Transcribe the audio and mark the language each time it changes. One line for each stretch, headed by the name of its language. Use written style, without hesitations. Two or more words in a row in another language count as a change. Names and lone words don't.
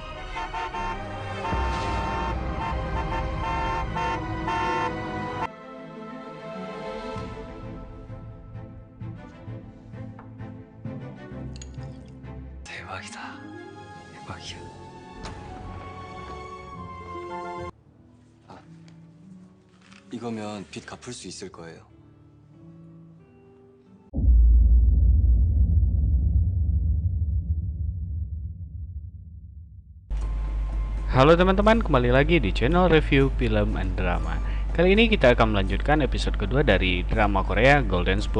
Korean: 대박이다. 대박이야. 아, 이거면 빚 갚을 수 있을 거예요.
Indonesian: Halo teman-teman, kembali lagi di channel review
English: film and drama.
Indonesian: Kali ini kita akan melanjutkan episode kedua dari drama Korea Golden Spoon.